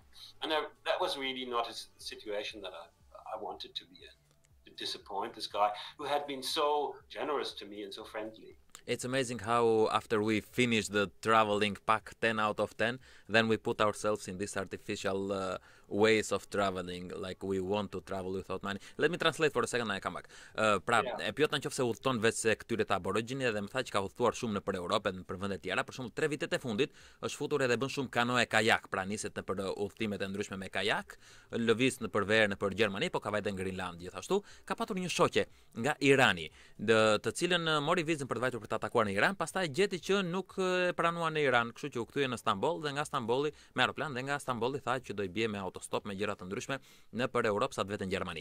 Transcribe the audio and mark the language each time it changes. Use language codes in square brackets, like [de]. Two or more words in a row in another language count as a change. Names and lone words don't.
[en] And that was really not a situation that I wanted to be in, to disappoint this guy who had been so generous to me and so friendly. It's amazing how after we finish the traveling pack 10 out of 10, then we put ourselves in these artificial ways of traveling, like we want to travel without money. Let me translate for a second and I come back. [sq] E pyet nëse udhton vetë se këtyre të Aborigini dhe më tha që ka udhtuar shumë nëpër Europë dhe nëpër vende të tjera. Për shembull, 3 vitet e fundit është futur edhe bën shumë kanoe kajak, pra niset nëpër udhtimet e ndryshme me kajak, lëviz nëpër verë nëpër Gjermani, po ka vajte në Greenland gjithashtu. Ka patur një shoqe nga Irani, të cilën mori vizën për të vajtur për të atakuar në Iran, pastaj gjeti që nuk e pranuan në Iran, kështu që u kthye në Stamboll dhe nga Stambolli me aeroplan dhe nga Stambolli tha që do i bie me autostop me gjëra të ndryshme nëpër Europë sa të vetë në Gjermani.